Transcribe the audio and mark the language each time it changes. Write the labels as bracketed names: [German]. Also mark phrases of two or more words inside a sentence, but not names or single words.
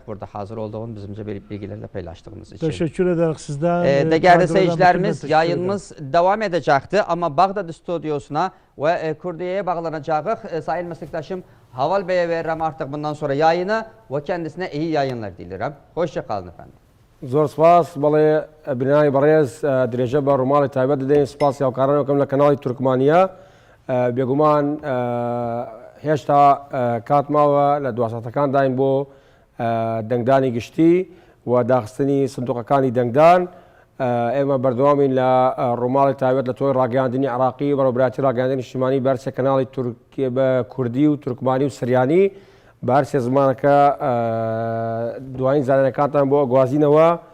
[Turkish] Burada hazır olduğun bizimce bilgilerle paylaştığımız için. Teşekkür ederiz sizden. Değerli seyircilerimiz, yayınımız devam edecekti ama Bağdat stüdyosuna ve Kurdiye'ye bağlanacağız. Sayın meslektaşım Haval Bey'e veririm artık bundan sonra yayını ve kendisine iyi yayınlar dilerim. Hoşça kalın efendim. [Central Kurdish] زۆر سپاس بەڵێ بنانی بەڕێز درێژە بە ڕووماڵی تایبەت دەدەین سپاس یاوکارانەکەم لە کەناڵی تورکمانیا بێگومان هێشتا کاتماوە لە دواسەتەکان داین بۆ دەنگدانی گشتی و داخستنی سندوقەکانی دەنگدان ئێمە بەردەوامین لە ڕووماڵی تایبەت لە تۆی ڕاگەاندنی عراقی بەڕێوەبراتی ڕاگەاندنی نیشتیمانی بەرسە کەناڵی بە کوردی و تورکمانی و سریانی بارسێ زمانەکە دوایین زانینەکانتان بۆ گوازینەوە